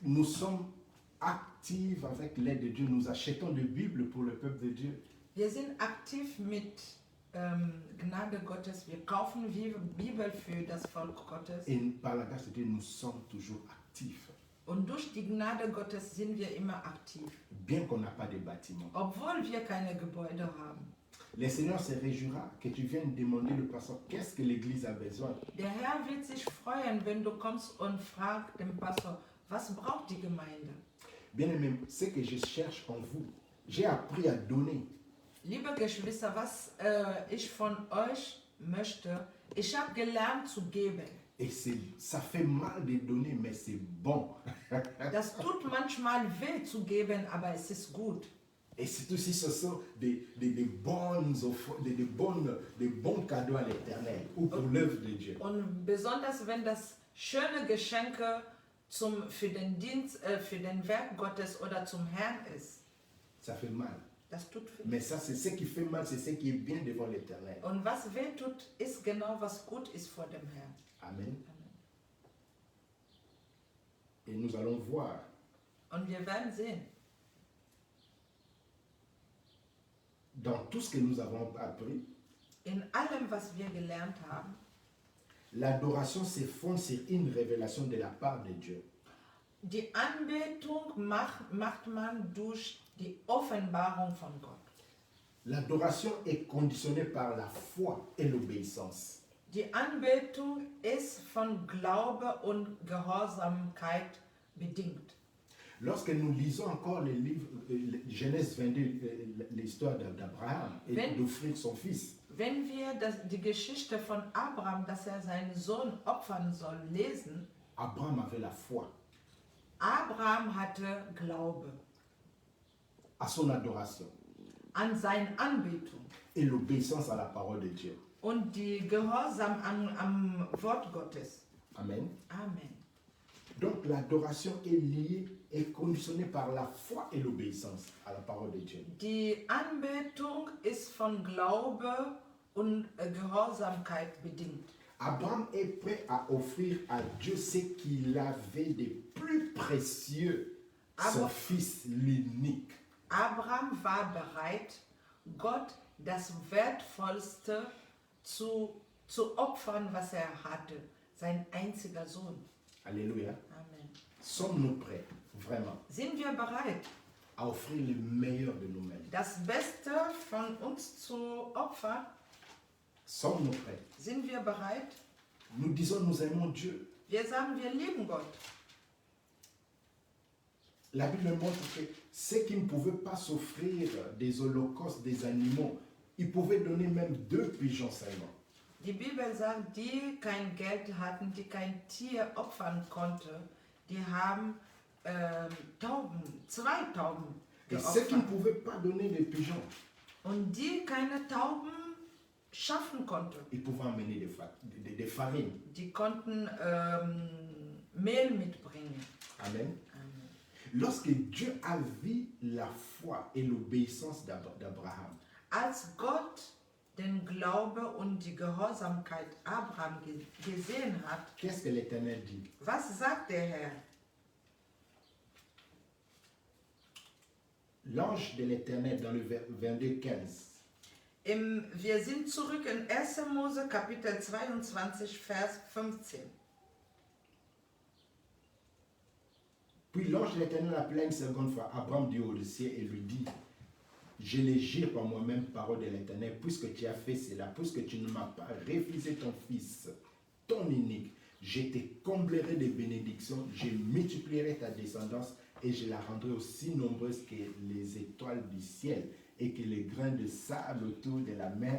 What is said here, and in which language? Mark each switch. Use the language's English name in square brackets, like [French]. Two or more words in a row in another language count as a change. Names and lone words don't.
[French] Nous sommes active avec l'aide de Dieu. Nous achetons des Bibles pour le peuple de Dieu. [German] Wir sind aktiv mit Gnade Gottes. Wir kaufen Bibel für das Volk Gottes. [French] Et par la grâce de Dieu, nous sommes toujours actifs. [German] Und durch die Gnade Gottes sind wir immer aktiv, [French] Bien qu'on n'a pas de bâtiment. [German] obwohl wir keine Gebäude haben. [French] Le Seigneur se réjouira que tu viennes demander le pasteur qu'est-ce que l'Église a besoin. [German] Der Herr wird sich freuen, wenn du kommst und fragst den Pastor, was braucht die Gemeinde? [French] Bien aimé, ce que je cherche en vous, j'ai appris à donner. [German] Liebe Geschwister, was ich von euch möchte, ich habe gelernt zu geben. [French] Et ça fait mal de donner, mais c'est bon. [German] Das tut manchmal weh zu geben, aber es ist gut. [French] Et surtout si ce sont des bons cadeaux à l'éternel ou pour l'œuvre de Dieu. [German] Und besonders wenn das schöne Geschenke für den Dienst, für den Werk Gottes oder zum Herrn ist. [French] Ça fait mal. [German] Das tut weh. [French] Mais ça, c'est ce qui fait mal, c'est ce qui est bien devant l'éternel. [German] Und was weh tut, ist genau was gut ist vor dem Herrn. [French] Amen. Et nous allons voir [German] Und wir werden sehen, [French] dans tout ce que nous avons appris, [German] in allem, was wir gelernt haben, [French] l'adoration se fonde sur une révélation de la part de Dieu. [German] die Anbetung macht man durch die Offenbarung von Gott. [French] L'adoration est conditionnée par la foi et l'obéissance. [German] Die Anbetung ist von Glaube und Gehorsamkeit bedingt. [French] Lorsque nous lisons encore le livre Genèse 22, l'histoire d'Abraham et [German] Wenn- [French] d'offrir son fils, [German] Wenn wir die Geschichte von Abraham, dass er seinen Sohn opfern soll, lesen, [French] Abraham avait la foi [German] Abraham hatte Glaube [French] à son adoration [German] an seine Anbetung [French] et l'obéissance à la parole de Dieu. [German] und die Gehorsam am Wort Gottes. [French] Amen. [German] Amen. [French] Donc l'adoration est liée et conditionnée par la foi et l'obéissance à la parole de Dieu. [German] Die Anbetung ist von Glaube und Gehorsamkeit bedingt. [French] Abraham est prêt à offrir à Dieu ce qu'il avait de plus précieux, son [German] Aber- [French] fils l'unique. [German] Abraham war bereit, Gott das Wertvollste zu opfern, was er hatte, sein einziger Sohn. [French] Alléluia. [German] Amen. [French] Sommes-nous prêts, vraiment, [German] Sind wir bereit, [French] à offrir le meilleur de nous-mêmes? [German] das Beste von uns zu opfern? [French] Sommes-nous prêts? [German] Sind wir bereit? [French] Nous disons nous aimons Dieu. [German] Wir sagen, wir lieben Gott. [French] La Bible montre que ceux qui ne pouvaient pas s'offrir des holocaustes, des animaux, ils pouvaient donner même 2 pigeons seulement. [German] Die Bibel sagt, die kein Geld hatten, die kein Tier opfern konnten, die haben Tauben, 2 Tauben [French] Et ceux qui ne [German] geopfert. [French] pouvaient pas donner des pigeons, [German] Und die keine Tauben schaffen konnten, [French] ils pouvaient emmener des farines. [German] die konnten Mehl mitbringen. [French] Amen. [German] Amen. [French] Lorsque Dieu a vu la foi et l'obéissance d'Abraham, [German] Als Gott den Glaube und die Gehorsamkeit Abraham gesehen hat, [French] qu'est-ce que l'Éternel dit? [German] was sagt der Herr? [French] L'ange de l'Éternel dans le 22, 15. [German] Wir sind zurück in 1. Mose Kapitel 22, [French] Vers 15. Puis l'ange de l'Éternel appela une seconde fois Abraham du haut du ciel et lui dit, je les jure par moi-même, parole de l'Éternel, puisque tu as fait cela, puisque tu ne m'as pas refusé ton fils, ton unique, je te comblerai de bénédictions, je multiplierai ta descendance et je la rendrai aussi nombreuse que les étoiles du ciel et que les grains de sable autour de la mer.